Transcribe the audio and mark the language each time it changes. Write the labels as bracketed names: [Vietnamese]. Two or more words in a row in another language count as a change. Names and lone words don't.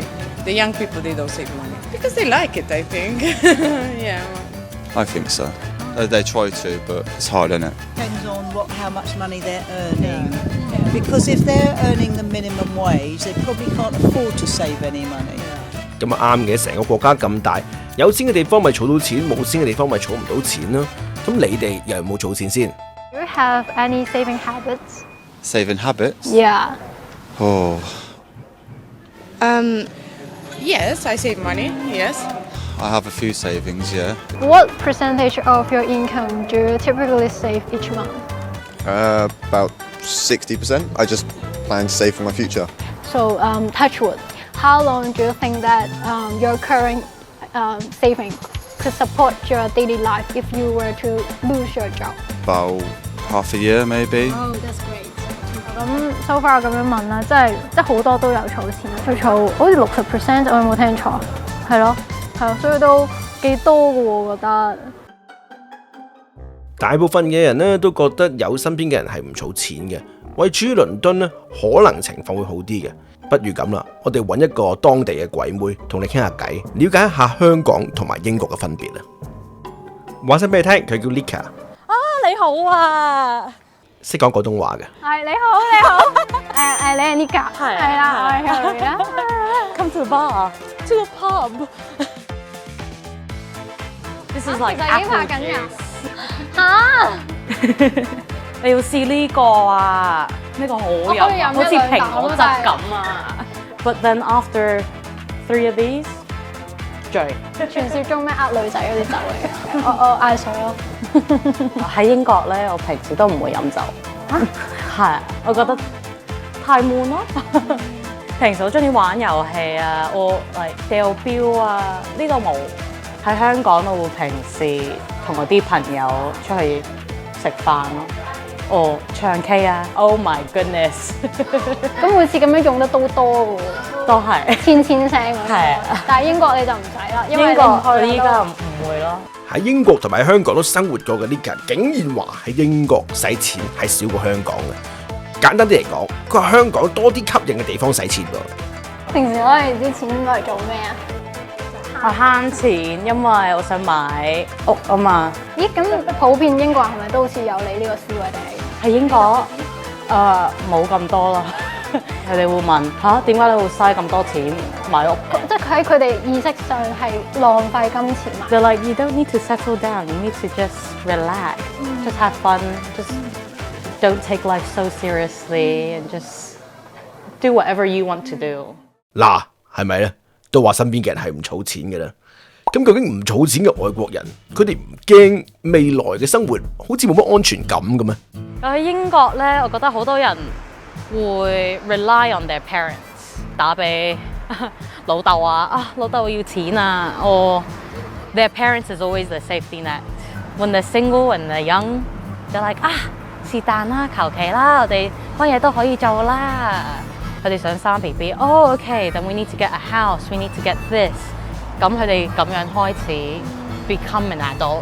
[English] The young people, they don't save money, because they like it, I think. Yeah. I think so. They try to, but it's hard, isn't it? Depends on how much money they're earning. Because if they're earning the minimum wage, they probably can't afford to save any money. [Cantonese] 咁啊啱嘅，成個國家咁大，有錢嘅地方咪儲到錢，冇錢嘅地方咪儲唔到錢咯。咁你哋又有冇儲錢先 [English] Do you have any saving habits? Saving habits? Yeah. Oh, Yes, I save money, yes. I have a few savings, yeah. What percentage of your income do you typically save each month? About 60%. I just plan to save for my future. So touch wood. How long do you think that your current saving could support your daily life if you were to lose your job? About half a year, maybe. Oh, that's great. [Cantonese] 咁 [English] so far [Cantonese] 咁樣問啦，即係好多都有儲錢，佢儲好似60%，我有冇聽錯？係咯，所以都幾多嘅喎，我覺得。大部分嘅人呢都覺得有身邊嘅人係唔儲錢嘅，位處於倫敦呢，可能情況會好啲嘅。不如咁啦，我哋揾一個當地嘅鬼妹同你傾下偈，了解一下香港同埋英國嘅分別啊！話聲俾你聽，佢叫 Lika。你好啊！識講廣東話嘅。係你好。你係 Lika。係啦，我係 Hilary 啦。 [English] Come to the bar, to the pub. This is like [Cantonese] 其實已經拍 [English] apple [Cantonese] 緊 [English] juice. [Cantonese] 㗎。你要試呢個啊！呢個好飲啊，好似蘋果汁咁啊 ！ [English] But then after 3 of these， [Cantonese] 醉。傳説中咩女仔嗰啲酒嚟嘅，我嗌水咯。喺英國咧，我平時都唔會飲酒。係，我覺得太悶咯。平時好中意玩遊戲啊，我嚟掉標啊，呢個冇。喺香港我會平時同我啲朋友出去食飯咯。唱 K 啊 ！ [English] Oh my goodness！ [Cantonese] 咁每次咁樣用得都多嘅喎，都係千聲嗰啲。係啊，但係英國你就唔使啦，因為英國我依家唔會咯。喺英國同埋香港都生活過嘅呢個人，竟然話喺英國使錢係少過香港嘅。簡單啲嚟講，佢話香港多啲吸引嘅地方使錢喎。平時攞你啲錢攞嚟做咩啊？我慳錢，因為我想買屋啊嘛。咦，咁普遍英國人係咪都好似有你呢個思維定係？喺英國冇咁多啦。佢哋會問吓，點解你會嘥咁多錢買屋？即係佢喺佢哋意識上係浪費金錢嘛。 [English] They're like you don't need to settle down, you need to just relax, just have fun, just don't take life so seriously, and just do whatever you want to do。 [Cantonese] 嗱，係咪咧？都話身邊嘅人係唔儲錢嘅啦。咁究竟唔儲錢嘅外國人，佢哋唔驚未來嘅生活好似冇乜安全感嘅咩？喺英國咧，我覺得好多人會 [English] rely on their parents， [Cantonese] 打俾老豆啊，老豆要錢啊， [English] or their parents is always the safety net. When they're single and they're young, they're like [Cantonese] 是但啦，求其啦，我哋乜嘢都可以做啦。佢哋想生 BB， [English] OK, then we need to get a house, we need to get this。 [Cantonese] 咁佢哋咁樣開始 [English] become an adult。